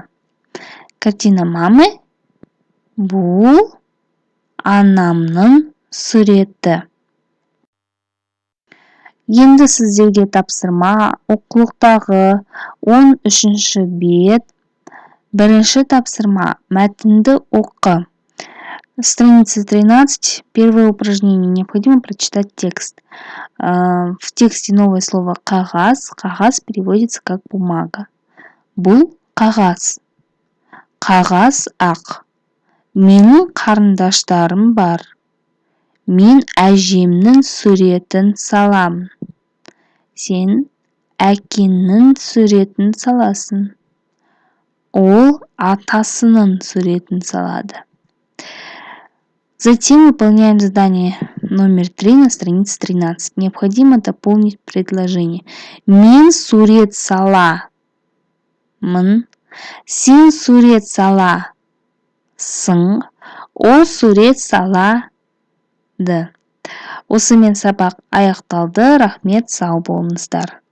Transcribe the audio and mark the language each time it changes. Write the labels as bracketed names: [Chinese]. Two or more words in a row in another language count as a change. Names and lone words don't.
[Russian] Картина мамы. [Kazakh] Бұл анамның суреті. Енді сіздерге тапсырма оқулықтағы 13-ші бет. Бірінші тапсырма мәтінді оқы. [Russian] Страница 13, первое упражнение. Необходимо прочитать текст. В тексте новое слово қағаз. Қағаз переводится как бумага. [Kazakh] Бұл қағаз. Қағаз ақ. Менің қарындаштарым бар. Мен әжемнің суретін саламын. Сен әкеңнің суретін саласың. Ол атасының суретін салады. [Russian] Затем выполняем задание номер 3 на странице 13. Необходимо дополнить предложение. [Kazakh] Мен сурет саламын. Сен сурет саласың. Ол сурет салады. Осымен сабақ аяқталды. Рахмет, сау болыңыздар.